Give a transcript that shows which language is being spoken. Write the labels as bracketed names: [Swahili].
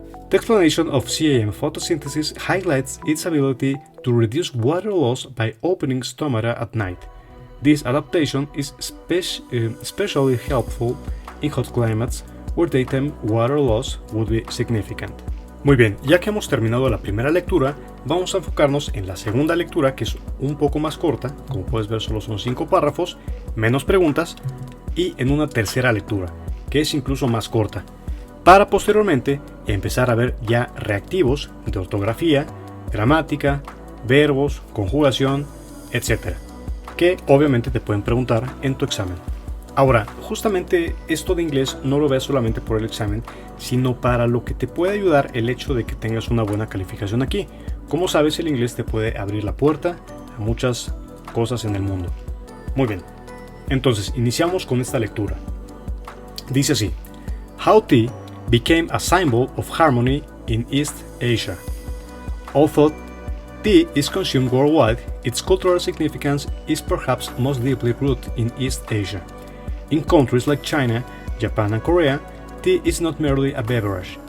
[English] The explanation of CAM photosynthesis highlights its ability to reduce water loss by opening stomata at night. This adaptation is especially helpful in hot climates where daytime water loss would be significant. [Spanish] Muy bien, ya que hemos terminado la primera lectura, vamos a enfocarnos en la segunda lectura, que es un poco más corta, como puedes ver solo son 5 párrafos, menos preguntas, y en una tercera lectura, que es incluso más corta, para posteriormente empezar a ver ya reactivos de ortografía, gramática, verbos, conjugación, etc., que obviamente te pueden preguntar en tu examen. Ahora, justamente esto de inglés no lo veas solamente por el examen, sino para lo que te puede ayudar el hecho de que tengas una buena calificación aquí. Como sabes, el inglés te puede abrir la puerta a muchas cosas en el mundo. Muy bien, entonces iniciamos con esta lectura. Dice así: [English] How tea became a symbol of harmony in East Asia. Although tea is consumed worldwide, its cultural significance is perhaps most deeply rooted in East Asia. In countries like China, Japan and Korea, tea is not merely a beverage.